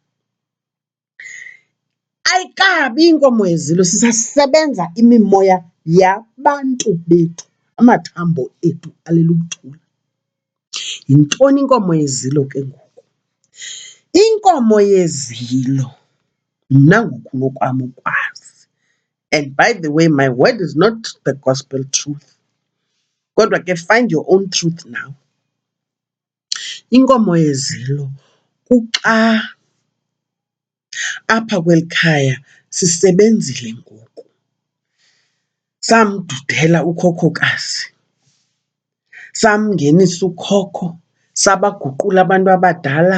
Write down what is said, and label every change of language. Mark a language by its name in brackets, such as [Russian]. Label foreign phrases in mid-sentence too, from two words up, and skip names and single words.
[Xhosa] Ayikabi inkomo yezilo, sisasebenza imimoya yabantu bethu, amathambo ethu alele ukuthula. Yintoni inkomo yezilo ke ngoku? Inkomo yezilo, mna ngokunokwam ukwazi, [English] and by the way, my word is not the gospel truth, [Xhosa] kodwa ke [English] find your own truth now. [Xhosa] Inkomo yezilo kuxa apha kweli khaya sisebenzile ngoku, samdudela ukhokhokazi, samngenisa ukhokho, sabaguqula abantu abadala.